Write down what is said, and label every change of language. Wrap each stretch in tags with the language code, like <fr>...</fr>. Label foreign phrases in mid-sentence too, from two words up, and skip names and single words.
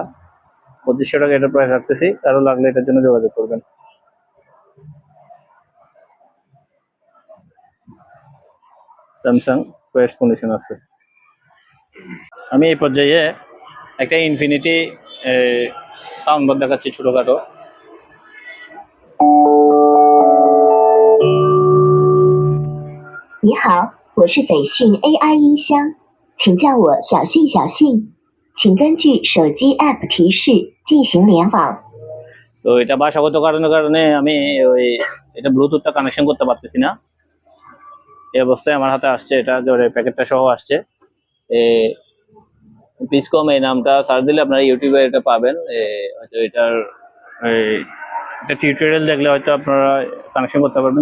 <bn>2500 টাকা এটা প্রাইস রাখতেছি, কারো লাগলে এটার জন্য যোগাযোগ করবেন। স্যামসাং</bn> <en>fresh condition</en> <bn>আছে। আমি এই পর্যায়ে একটা ইনফিনিটি</bn> <en>sound bar</en> <bn>দেখাচ্ছি ছোটখাটো।</bn> <zh>你好，我是斐讯 AI 音箱，请叫我小讯小讯，请根据手机 App 提示进行联网。</zh> <bn>তো এটা ভাষাগত কারণে আমি ওই এটা ব্লুটুথটা কানেকশন করতে পারতেছি না, এই অবস্থায় আমার হাতে আসছে, এটা ধরে প্যাকেটটা সহ আসছে। পিসকম এই নামটা সার্চ দিলে আপনারা ইউটিউবে এটা পাবেন। হয়তো এটার এটা টিউটোরিয়াল দেখলে হয়তো আপনারা কানেকশন করতে পারবেন।</bn>